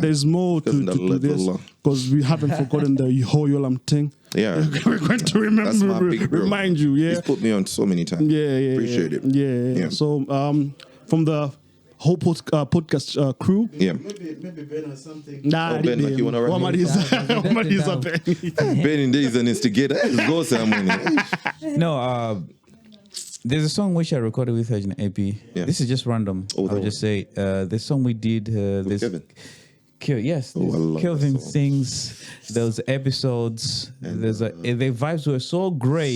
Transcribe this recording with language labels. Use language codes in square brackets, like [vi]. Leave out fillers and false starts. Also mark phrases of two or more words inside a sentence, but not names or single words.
[en] There's more to this because we haven't forgotten the Hoyolam thing. Yeah. We're going to That's my big bro. remind you. Yeah. He's put me on so many times. Yeah. Appreciate it. Yeah. So from the whole podcast crew. Yeah. Maybe Ben or something. Nah, Ben, like you wanna rap? Ben. Ben in there is an instigator. Let's go somewhere. No, there's a song which I recorded with her in AP. Yeah. This is just random. I'll just say the song we did. This Kevin. Yes, I love Kelvin that song. sings. Those episodes. There's the vibes were so great.